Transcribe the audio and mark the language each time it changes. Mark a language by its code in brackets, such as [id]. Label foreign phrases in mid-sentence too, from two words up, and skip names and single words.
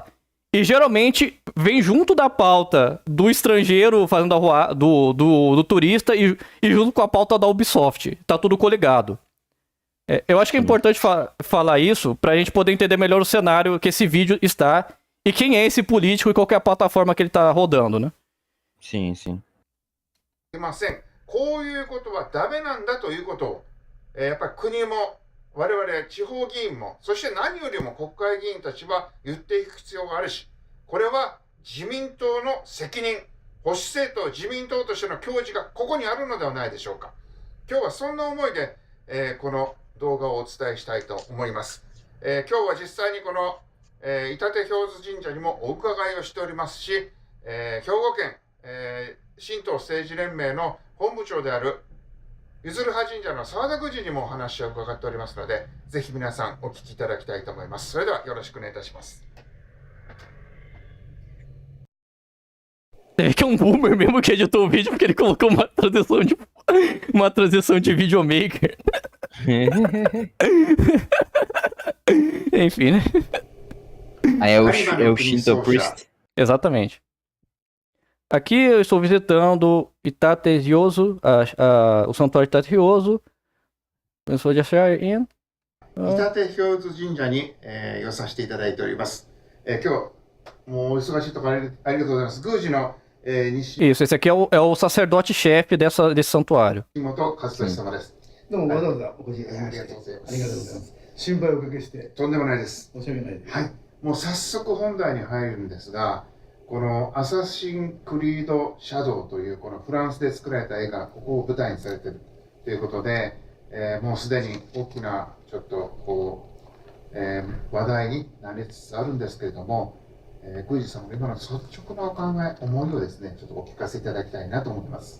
[pt] E geralmente vem junto da pauta do estrangeiro fazendo do turista e junto com a pauta da Ubisoft. Tá tudo coligado. Eu acho que é importante falar isso pra gente poder entender melhor o cenário que esse vídeo está e quem é esse político e qual que é a plataforma que ele tá rodando, né? Sim. [ja] こういうことはダメなんだということを、やっぱり国も我々地方議員も、そして何よりも国会議員たちは言っていく必要があるし、これは自民党の責任、保守政党自民党としての矜持がここにあるのではないでしょうか。今日はそんな思いで、この動画をお伝えしたいと思います。今日は実際にこの、伊達氷津神社にもお伺いをしておりますし、兵庫県、神道政治連盟の本部長であるゆずるは神社の沢田宮司にもお話を伺っておりますので、ぜひ皆さんお聞きいただきたいと思います。それではよろしくお願いいたします。 [pt] É que é um boomer mesmo que editou o vídeo porque ele colocou uma transição de videomaker. Enfim, né? Aí é o [en] Shinto Priest. [pt] Exatamente. Aqui eu estou visitando Itate Ryozo, o santuário de Itate Ryozo. Pessoa de achar in. [ja] 伊達氷津神社に、寄させていただいております。今日もうお忙しいところありがとうございます。宮司の、西 [pt] Isso, esse aqui é o sacerdote-chefe desse santuário. [ja] 本和俊様です。どうもわざわざお越しいただきまして、ありがとうございます。ありがとうございます。心配をおかけしてとんでもないです。申し訳ないです。はい。もう早速本題に入るんですが、このアサシンクリードシャドウというこのフランスで作られた絵がここを舞台にされているということで、もうすでに大きなちょっとこう、話題になりつつあるんですけれども、宮司さんの今の率直なお考え、思いをですね、ちょっとお聞かせいただきたいなと思います。